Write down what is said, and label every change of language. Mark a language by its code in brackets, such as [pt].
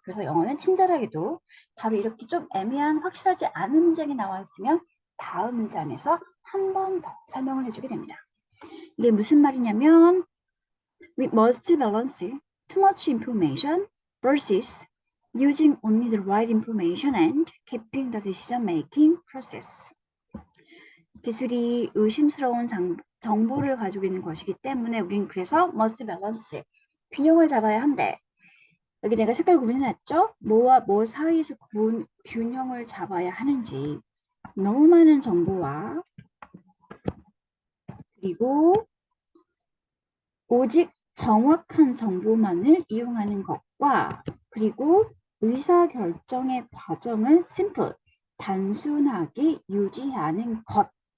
[ko] 그래서 영어는 친절하게도 바로 이렇게 좀 애매한 확실하지 않은 문장이 나와 있으면 다음 문장에서 한 번 더 설명을 해주게 됩니다. 이게 무슨 말이냐면 [en] We must balance too much information versus using only the right information and keeping the decision-making process. [ko] 기술이 의심스러운 정보를 가지고 있는 것이기 때문에 우리는 그래서 [en] must balance, [ko] 균형을 잡아야 한대. 여기 내가 색깔 구분해놨죠? 뭐와 뭐 사이에서 균형을 잡아야 하는지. 너무 많은 정보와 그리고 오직 정확한 정보만을 이용하는 것과 그리고 의사결정의 과정을 simple, 단순하게 유지하는 것.